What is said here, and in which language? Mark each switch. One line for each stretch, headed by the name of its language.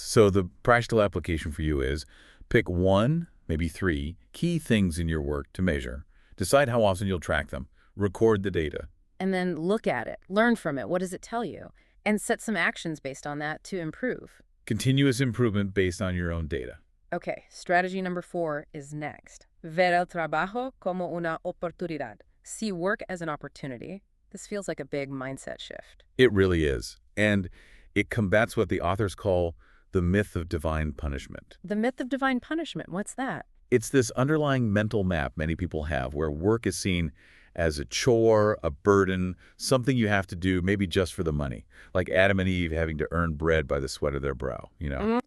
English: So the practical application for you is pick one, maybe three, key things in your work to measure. Decide how often you'll track them. Record the data. And then look at it, learn from it, what does it tell you? And set some actions based on that to improve. Continuous improvement based on your own data. Okay, strategy number 4 is next.
Spanish: Ver el trabajo como una oportunidad.
English: See work as an opportunity. This feels like a big mindset shift. It really is. And it combats what the authors call the myth of divine punishment. The myth of divine punishment, what's that? It's this underlying mental map many people have where work is seen as a chore, a burden, something you have to do maybe just for the money, like Adam and Eve having to earn bread by the sweat of their brow, you know?